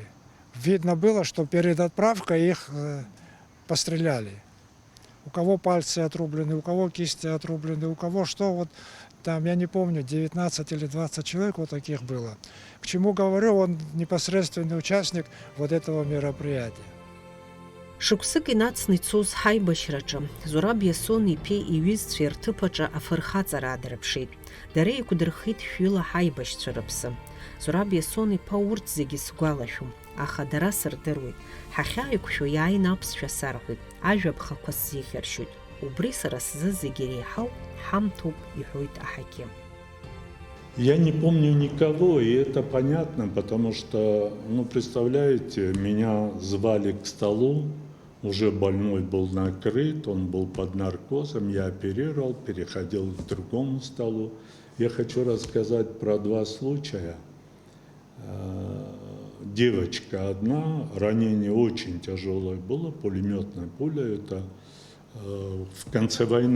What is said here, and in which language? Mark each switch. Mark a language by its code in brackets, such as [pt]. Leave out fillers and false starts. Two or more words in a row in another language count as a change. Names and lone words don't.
[ru] Видно было, что перед отправкой их постреляли. У кого пальцы отрублены, у кого кисти отрублены, у кого что. Вот там, я не помню, 19 или 20 человек вот таких было. К чему говорю, он непосредственный участник вот этого мероприятия. [ab] Шықәсык инацны ицоз ҳаибашьраҿы Зураб Иасон иԥеи иҩызцәеи рҭыԥаҿы афырхаҵара аадырԥшит. Дара еиқәдырхеит шәҩыла ҳаибашьцәа рыԥсы. Зураб Иасон иԥа урҭ зегьы сгәалашәом, аха дара сырдыруеит. Ҳахьааиқәшәо иааины аԥсшәа сарҳәоит, ажәаԥхақәа сзихьыршьоит. Убри сара сзы зегьы иреиҳау ҳамҭоуп, иҳәоит аҳақьым. [ru] Я не помню никого, и это понятно, потому что, ну, представляете, меня звали к столу, уже больной был накрыт, он был под наркозом, я оперировал, переходил к другому столу. Я хочу рассказать про 2 случая. Девочка одна, ранение очень тяжелое было, пулеметная пуля, это в конце войны.